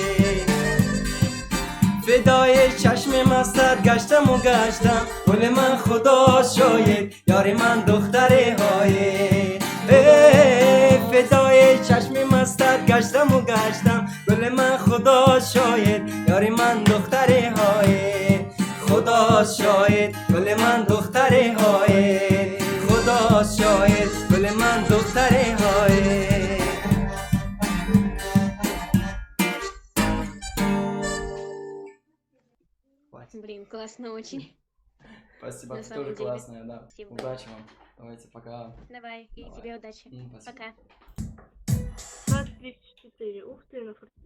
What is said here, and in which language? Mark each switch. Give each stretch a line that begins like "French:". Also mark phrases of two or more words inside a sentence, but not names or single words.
Persian: فدای چشم مستت گشتم و گشتم گل من خدا شاید یاری من دختری های فدای چشم مستت گشتم و گشتم گل من خدا شاید یاری من دختری های خدا شاید گل من دختری های خدا شاید گل من دختری های
Russian: Блин, классно очень. Спасибо, На ты самом тоже деле. классная, да. Спасибо. Удачи вам. Давайте, пока. Давай, и Давай. тебе удачи. Спасибо. Пока. 24. Ух ты, на